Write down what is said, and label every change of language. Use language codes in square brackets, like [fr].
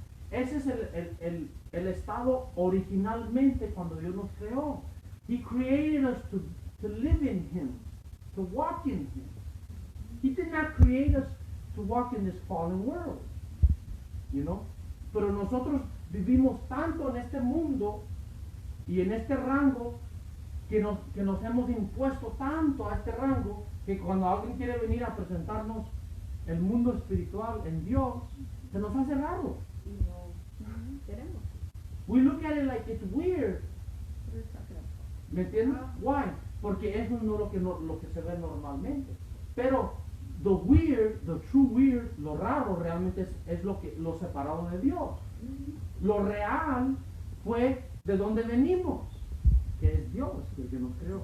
[es] Ese es el estado originalmente cuando Dios nos creó. [en] He created us to live in Him, to walk in Him. He did not create us to walk in this fallen world, you know. [es] Pero nosotros vivimos tanto en este mundo y en este rango que nos hemos impuesto tanto a este rango que cuando alguien quiere venir a presentarnos el mundo espiritual en Dios, se nos hace raro. No queremos. [en] We look at it like it's weird. [es] ¿Me entiendes? Why? Porque eso no es lo que se ve normalmente. Pero [en] the true weird, [es] lo raro realmente es lo separado de Dios. Lo real fue de donde venimos, que es Dios, el que nos creó.